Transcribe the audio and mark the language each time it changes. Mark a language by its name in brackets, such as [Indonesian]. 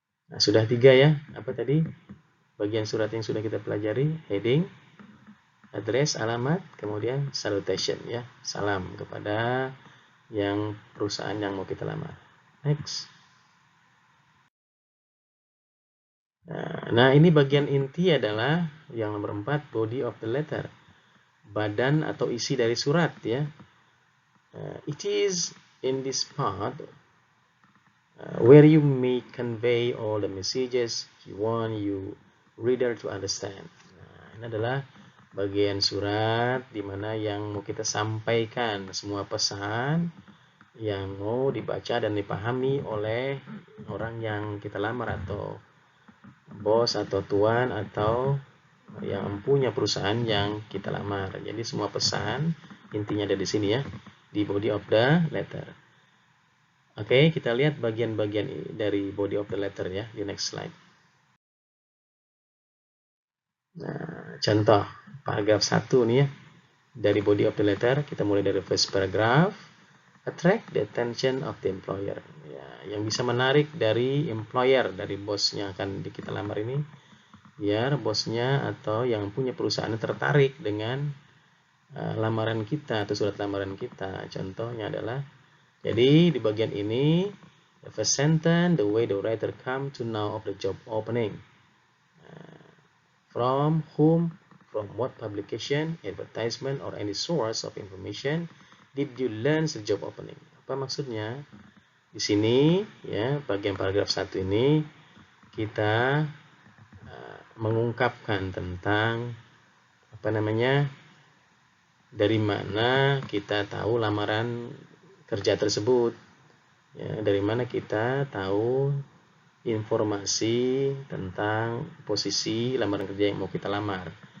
[Indonesian] Nah, sudah tiga ya. Apa tadi? Bagian surat yang sudah kita pelajari, heading, address, alamat, kemudian salutation ya, salam kepada yang perusahaan yang mau kita lamar. [English] Next. [Indonesian] Nah, ini bagian inti adalah yang nomor 4, body of the letter. Badan atau isi dari surat ya. [English] It is in this part where you may convey all the messages you want your reader to understand. [Indonesian] Nah, ini adalah bagian surat di mana yang mau kita sampaikan, semua pesan yang mau dibaca dan dipahami oleh orang yang kita lamar, atau bos atau tuan atau yang punya perusahaan yang kita lamar. Jadi semua pesan intinya ada di sini ya, di body of the letter. Oke, kita lihat bagian-bagian dari body of the letter ya, di next slide. Nah, contoh paragraf 1 nih ya, dari body of the letter, kita mulai dari [English] first paragraph. A attract the attention of the employer. [Indonesian] Ya, yang bisa menarik dari employer, dari bosnya akan kita lamar ini, biar bosnya atau yang punya perusahaan tertarik dengan lamaran kita atau surat lamaran kita. Contohnya adalah, jadi di bagian ini, [English] the first sentence, the way the writer come to know of the job opening. From whom, from what publication, advertisement, or any source of information did you learn the job opening? [Indonesian] Apa maksudnya? Di sini ya, bagian paragraf 1 ini kita mengungkapkan tentang apa namanya, dari mana kita tahu lamaran kerja tersebut, ya, dari mana kita tahu informasi tentang posisi lamaran kerja yang mau kita lamar.